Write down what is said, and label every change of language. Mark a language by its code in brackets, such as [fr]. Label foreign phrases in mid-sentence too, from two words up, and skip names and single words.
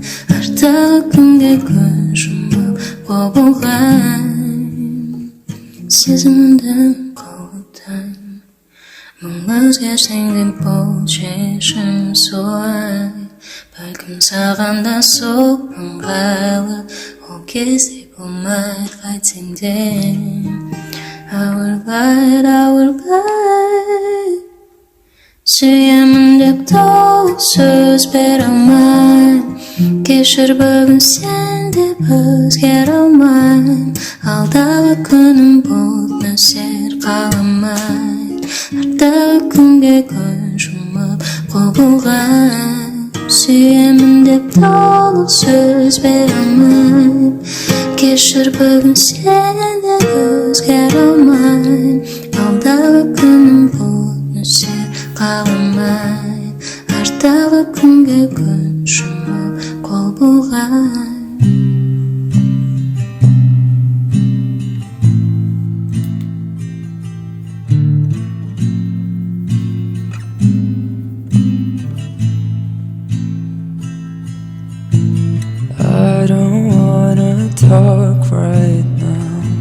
[kk] Ардағы күнге күн жұмып қол бұлғайым. Сезімімді қолдайым. өзгерсең де бұл шешім солай. Бәлкім саған да сол ыңғайлы, ол кезде болмайды қайтсең де. [en] I will lie [kk] Сүйемін деп толық сөз бере алмайм. Кешір бүгін сен деп өзгере алмайм. Алдағы күнім бұлт нөсер қаламайды. Ардағы күнге көз жұмып қол бұлғайм. Сүйемін деп толық сөз бере алмайм. Кешір бүгін сен деп өзгере алмайм. Алдағы күнім бұлт нөсер қаламайды. Ардағы күнге көз жұмып қол бұлғайм. [en] I don't wanna talk right now.